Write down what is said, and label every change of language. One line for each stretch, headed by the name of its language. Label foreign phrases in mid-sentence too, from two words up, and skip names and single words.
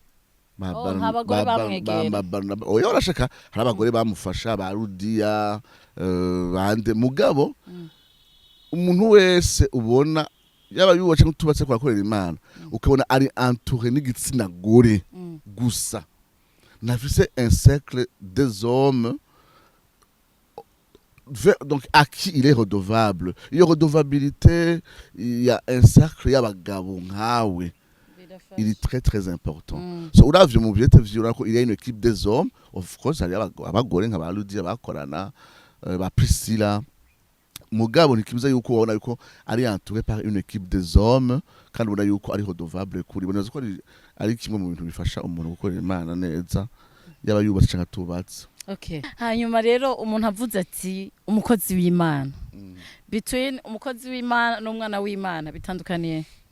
Rundi: oya urashaka hari abagore bamufasha ba Rudiya bande mugabo umuntu wese ubona yaba yubatse n'utubatse kwakorera Imana ukabona ari entouré n'igitsina gore gusa nafise
French: un cercle des hommes donc à qui il est redevable
Rundi: iyo redevabilité
French: il y a un cercle
Rundi: y'abagabo nkawe
French: il est très très important
Rundi: so uravye mu byete vyura ko
French: il y a une équipe des hommes
English: of course
Rundi: hari abagore nka ba Ludia bakorana ba Priscilla mugabo ntikibuza yuko wabona yuko ari
French: entouré par une équipe des hommes
Rundi: kandi ubona yuko ari redevable kuri boneza ko ari kimwe mu bintu bifasha umuntu gukorera Imana neza yaba yubatse cyangwa tubatse okay hanyuma rero umuntu avuze ati umukozi w'Imana between umukozi w'Imana n'umwana w'Imana bitandukaniye